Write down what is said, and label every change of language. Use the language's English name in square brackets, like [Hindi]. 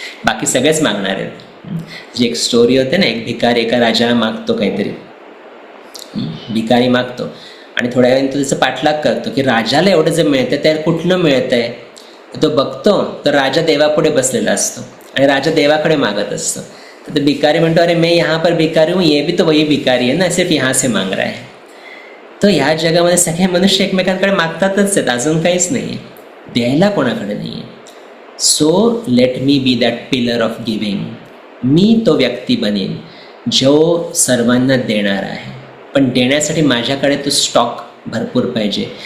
[Marathi] बाकी सगळेच मागणार आहेत. जी एक स्टोरी होते ना, एक भिकारी एका राजाला मागतो काहीतरी, भिकारी मागतो आणि थोड्या वेळाने तो त्याचं पाठलाग करतो की राजाला एवढं जे मिळतं त्या कुठनं मिळतं आहे. तो बघतो तर राजा देवापुढे बसलेला असतो आणि राजा देवाकडे मागत असतो. तर तो भिकारी म्हणतो, [Hindi] अरे मैं यहाँ पर भिकारी हूँ, ये भी तो वही भिकारी है ना, सिर्फ यहाँ से मांग रहा है. [Marathi] तो ह्या जगामध्ये सगळे मनुष्य एकमेकांकडे मागतातच आहेत, अजून काहीच नाही आहे, द्यायला कोणाकडे नाही आहे. [English] So let me be that pillar of giving. [Marathi] मी तो व्यक्ती बनेन जो सर्वांना देणार आहे, पण देण्यासाठी माझ्याकडे तो स्टॉक भरपूर पाहिजे.